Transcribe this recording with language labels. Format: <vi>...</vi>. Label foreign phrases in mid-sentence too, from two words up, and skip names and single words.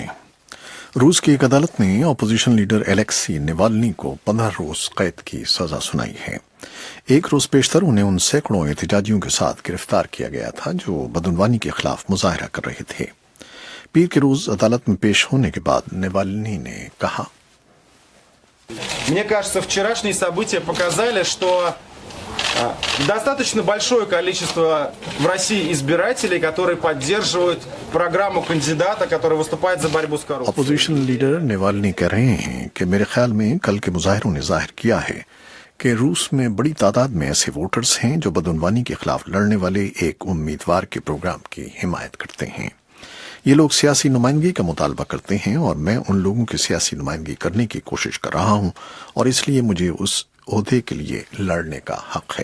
<ur>روس کی ایک عدالت نے اپوزیشن لیڈر الیکسی نیوالنی کو 15 روز قید کی سزا سنائی ہے۔ ایک روز پیشتر انہیں ان سینکڑوں احتجاجیوں کے ساتھ گرفتار کیا گیا تھا جو بدعنوانی کے خلاف مظاہرہ کر رہے تھے۔ پیر کے روز عدالت میں پیش ہونے کے بعد نیوالنی نے کہا،</ur> <ru>Мне кажется, вчерашние события показали, что достаточно большое количество в России избирателей, которые поддерживают программу кандидата, который выступает за борьбу с коррупцией.</ru> <ur>اپوزیشن لیڈر نیوالنی کہہ رہے ہیں کہ میرے خیال میں کل کے مظاہروں نے ظاہر کیا ہے کہ روس میں بڑی تعداد میں ایسے ووٹرز ہیں جو بدعنوانی کے خلاف لڑنے والے ایک امیدوار کے پروگرام کی حمایت کرتے ہیں۔ یہ لوگ سیاسی نمائندگی کا مطالبہ کرتے ہیں اور میں ان لوگوں کی سیاسی نمائندگی کرنے کی کوشش کر رہا ہوں اور اس لیے مجھے اس عہدے کے لیے لڑنے کا حق ہے۔</ur>